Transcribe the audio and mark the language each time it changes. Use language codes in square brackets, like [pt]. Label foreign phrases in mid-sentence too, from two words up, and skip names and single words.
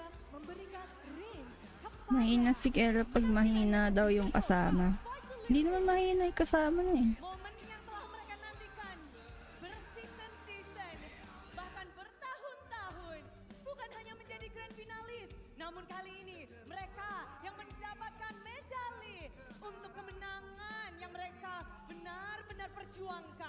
[id] memberikan range [tl] Mahina si Kera pag mahina daw yung kasama. Hindi naman mahina yung kasama na eh. [id] Momen yang telah mereka nantikan berseason-season, bahkan bertahun-tahun, bukan hanya menjadi grand finalis, namun kali ini mereka yang mendapatkan medali untuk kemenangan yang mereka benar-benar perjuangkan.